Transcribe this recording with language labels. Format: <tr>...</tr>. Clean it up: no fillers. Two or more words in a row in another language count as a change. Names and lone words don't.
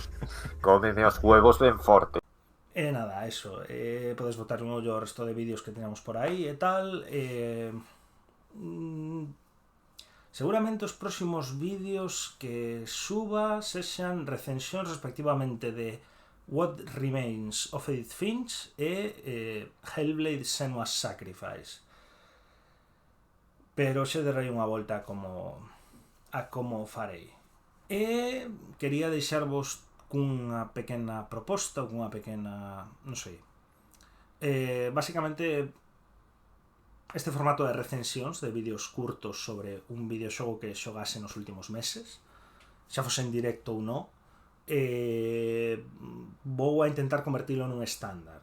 <gl>Cómeme os huevos ben forte. E nada, eso. Podes botar un ollo ao resto de vídeos que teñamos por aí e tal. Seguramente os próximos vídeos que suba sexan recensións respectivamente de What Remains of Edith Finch e Hellblade: Senua's Sacrifice. Pero xe derrei unha volta a como farei. E quería deixarvos cunha pequena proposta, cunha pequena... non sei. Basicamente, este formato de recensións, de vídeos curtos sobre un videoxogo que xogase nos últimos meses, xa fose en directo ou non, vou a intentar convertilo nun estándar.</gl>